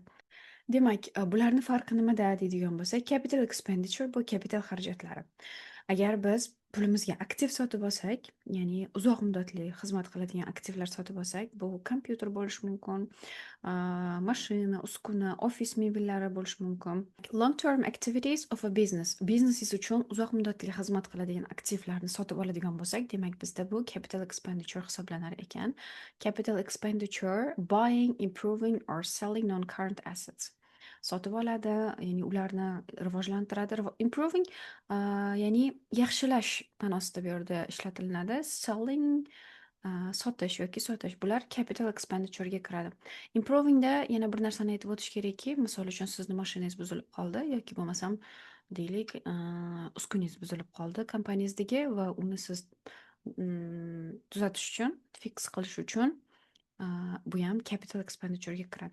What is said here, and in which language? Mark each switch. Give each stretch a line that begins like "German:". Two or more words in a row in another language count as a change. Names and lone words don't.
Uzbek: Demak, bularni farqi nimada deydigan bo'lsak,
English: capital expenditure
Uzbek: bu kapital xarajatlari. Agar biz pulimizga aktiv sotib olsak, ya'ni uzoq muddatli xizmat qiladigan aktivlar sotib olsak, bu kompyuter bo'lishi mumkin, mashina, uskuna, ofis mebellari bo'lishi mumkin.
English: Long term activities of a business.
Uzbek: Biznesingiz uchun uzoq muddatli xizmat qiladigan aktivlarni sotib oladigan bo'lsak, demak bizda bu
English: capital expenditure
Uzbek: hisoblanar ekan.
English: Capital expenditure buying, improving or selling non-current assets.
Uzbek: Sotib oladi, ya'ni ularni rivojlantiradi. Improving, ya'ni yaxshilash ma'nosida bu yerda ishlatilinadi. Selling, sotish yoki sotish. Bular
English: capital expenditure
Uzbek: ga kiradi. Improvingda yana bir narsani aytib o'tish kerakki, misol uchun sizni mashinangiz buzilib qoldi yoki bo'lmasam deylik, uskunangiz buzilib qoldi kompaniyangizdagi va uni siz tuzatish uchun, fix qilish uchun bu ham
English: capital expenditure
Uzbek: ga kiradi.